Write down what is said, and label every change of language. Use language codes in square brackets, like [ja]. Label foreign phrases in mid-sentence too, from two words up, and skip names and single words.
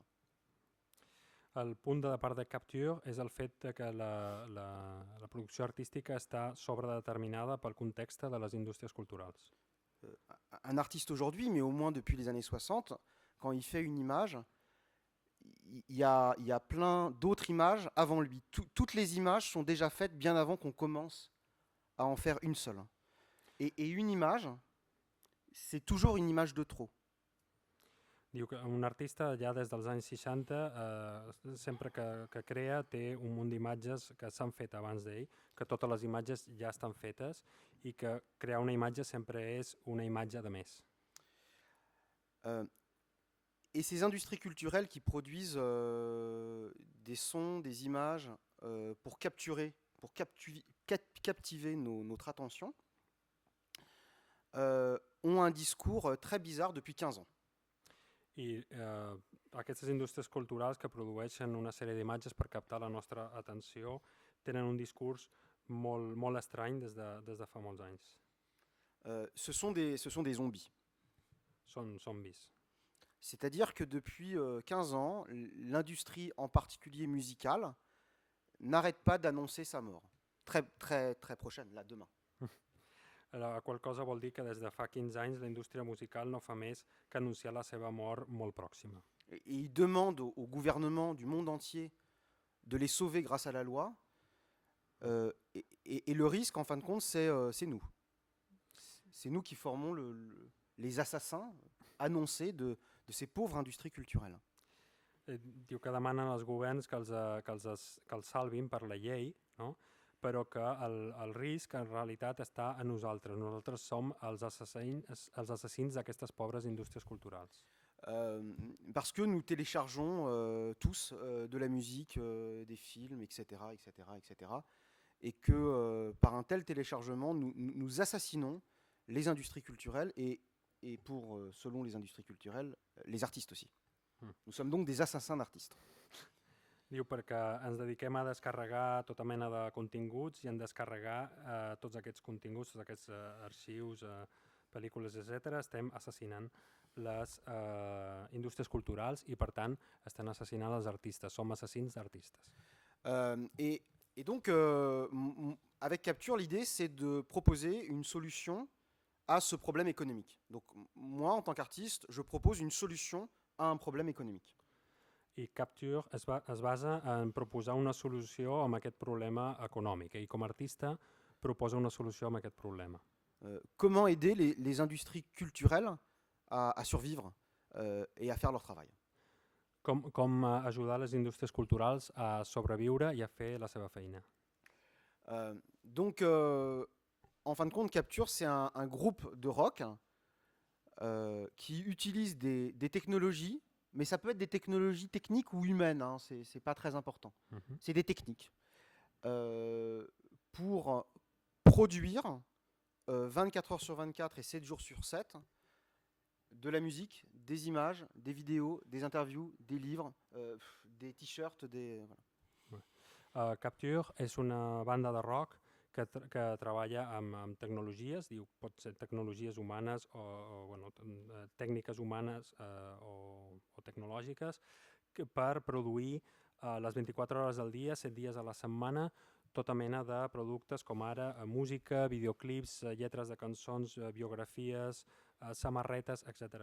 [ca] El punt de part de Capture és el fet de que la producció artística està sobredeterminada pel context de les indústries culturals. [fr] Un artiste aujourd'hui, mais au moins depuis les années 60, quand il fait une image, il y a plein d'autres images avant lui. Toutes les images sont déjà faites bien avant qu'on commence à en faire une seule. Et une image, c'est toujours une image de trop. [ca] Diu que un artista ja des dels anys 60 sempre que crea té un munt d'imatges que s'han fet abans d'ell, que totes les imatges ja estan fetes i que crear una imatge sempre és una imatge de més. [fr] Et ces industries culturelles qui produisent des sons, des images pour captiver notre attention ont un discours très bizarre depuis 15 ans. [ca] I aquestes indústries culturals que produeixen una sèrie d'imatges per captar la nostra atenció tenen un discurs molt estrany des de fa molts anys. [fr] Ce sont des zombies. [ca] Són zombis. [fr] C'est-à-dire que depuis 15 ans, l'industrie en particulier musicale n'arrête pas d'annoncer sa mort. Très, très, très prochaine, là, demain. [ca] La qual cosa vol dir que des de fa 15 anys la indústria musical no fa més que anunciar la seva mort molt pròxima. [fr] Et ils demandent au gouvernement du monde entier de les sauver grâce à la loi. Et le risque, en fin de compte, c'est nous. C'est nous qui formons les assassins annoncés de ces pauvres industries culturelles. [ca] Diu que demanen als governs que els salvin per la llei, no? Però que el risc en realitat està a nosaltres. Nosaltres som els assassins d'aquestes pobres indústries culturals. [fr] Parce que nous téléchargeons tous de la musique, des films, etc., etc., etc. Et que par un tel téléchargement, nous assassinons les industries culturelles et selon les industries culturelles, les artistes aussi. Nous sommes donc des assassins d'artistes. [ca] Diu perquè ens dediquem a descarregar tota mena de continguts i en descarregar tots aquests continguts, tots aquests arxius, pel·lícules, etc., estem assassinant les indústries culturals i, per tant, estan assassinant els artistes. Som assassins d'artistes. [fr] Et donc, avec Capture, l'idée, c'est de proposer une solution à ce problème économique. Donc, moi, en tant qu'artiste, je propose une solution à un problème économique. [ca] I Capture es basa en proposar una solució a aquest problema econòmic i com a artista proposa una solució a aquest problema. [fr] Comment aider les industries culturelles à survivre et à faire leur travail? [ca] Com ajudar les indústries culturals a sobreviure i a fer la seva feina. [fr] Donc, en fin de compte, Capture, c'est un groupe de rock qui utilise des technologies, mais ça peut être des technologies techniques ou humaines, hein, c'est pas très important. C'est des techniques pour produire 24 heures sur 24 et 7 jours sur 7 de la musique, des images, des vidéos, des interviews, des livres, des t-shirts, Voilà. [ca] Capture és una banda de rock que treballa amb tecnologies, diu, pot ser tecnologies humanes o tècniques humanes o tecnològiques per produir les 24 hores al dia, 7 dies a la setmana, tota mena de productes com ara música, videoclips, lletres de cançons, biografies, samarretes, etc.